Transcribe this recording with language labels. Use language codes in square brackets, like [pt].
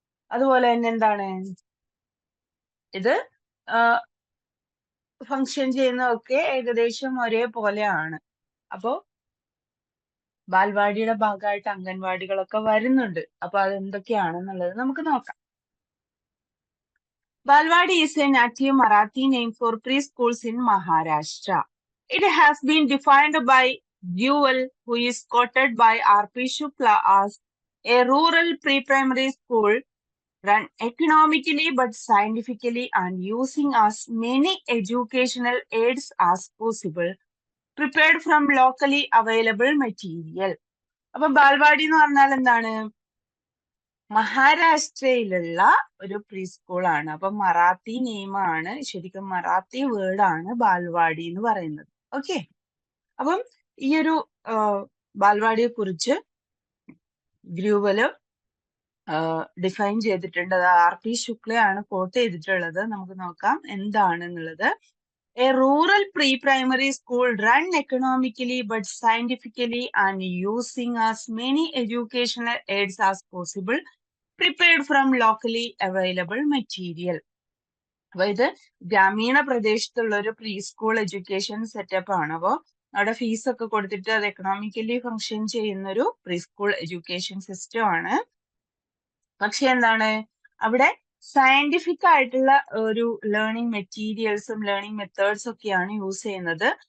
[ml] അതുപോലെ തന്നെ എന്താണ് ഇത് ഫങ്ഷൻ ചെയ്യുന്നതൊക്കെ ഏകദേശം ഒരേപോലെയാണ്. അപ്പോ ബാൽവാടിയുടെ ഭാഗമായിട്ട് അംഗൻവാടികളൊക്കെ വരുന്നുണ്ട്. അപ്പൊ അതെന്തൊക്കെയാണെന്നുള്ളത് നമുക്ക് നോക്കാം. [en] Balwadi is a native Marathi name for preschools in Maharashtra. It has been defined by Duell, who is quoted by R.P. Shukla as a rural pre-primary school run economically but scientifically and using as many educational aids as possible, prepared from locally available material. [ml] അപ്പൊ ബാൽവാടി എന്ന് പറഞ്ഞാൽ എന്താണ്? മഹാരാഷ്ട്രയിലുള്ള ഒരു pre സ്കൂളാണ്. അപ്പൊ മറാത്തി നെയിമാണ്, ശരിക്കും മറാത്തി വേർഡാണ് ബാൽവാടി എന്ന് പറയുന്നത്. ഓക്കെ, അപ്പം ഈ ഒരു ബാൽവാടിയെ കുറിച്ച് ഗ്രൂവല് ഡിഫൈൻ ചെയ്തിട്ടുണ്ട്. അത് R.P. ശുക്ലയാണ് കോട്ട് ചെയ്തിട്ടുള്ളത്. നമുക്ക് നോക്കാം എന്താണെന്നുള്ളത്. [en] A rural pre-primary school run economically but scientifically and using as many educational aids as possible, prepared from locally available material. [ml] അപ്പൊ ഇത് ഗ്രാമീണ പ്രദേശത്തുള്ള ഒരു പ്രീ സ്കൂൾ എഡ്യൂക്കേഷൻ സെറ്റപ്പ് ആണ്. അപ്പോൾ അവിടെ ഫീസ് ഒക്കെ കൊടുത്തിട്ട് അത് എക്കണോമിക്കലി ഫങ്ഷൻ ചെയ്യുന്ന ഒരു പ്രീ സ്കൂൾ എഡ്യൂക്കേഷൻ സിസ്റ്റം ആണ്. പക്ഷെ എന്താണ് അവിടെ സയന്റിഫിക് ആയിട്ടുള്ള ഒരു ലേണിംഗ് മെറ്റീരിയൽസും ലേണിംഗ് മെത്തേഡ്സ് ഒക്കെയാണ് യൂസ് ചെയ്യുന്നത്.